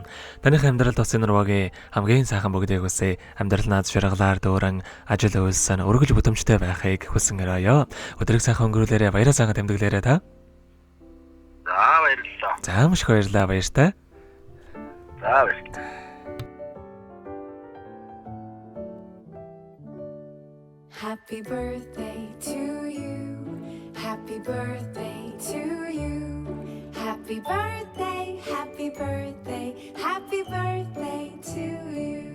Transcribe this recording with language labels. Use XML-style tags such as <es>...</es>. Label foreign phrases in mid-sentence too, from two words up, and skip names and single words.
<mn>Таних амьдралд бас энэ нурвагийн хамгийн сайхан бүгдийг хүсье. Амьдрал наад шаргалаар дүүрэн ажил үйлсэн өргөж бүтэмжтэй байхыг хүсэн өрөөё. Өдрийг сайхан өнгөрүүлээрэ баяраа сайхан тэмдэглээрэ та. За баярлалаа. За маш их баярлалаа баяртай. За баярлалаа.</mn> <en>Happy birthday to you. Happy birthday to you. Happy birthday, happy birthday, happy birthday to you.</en>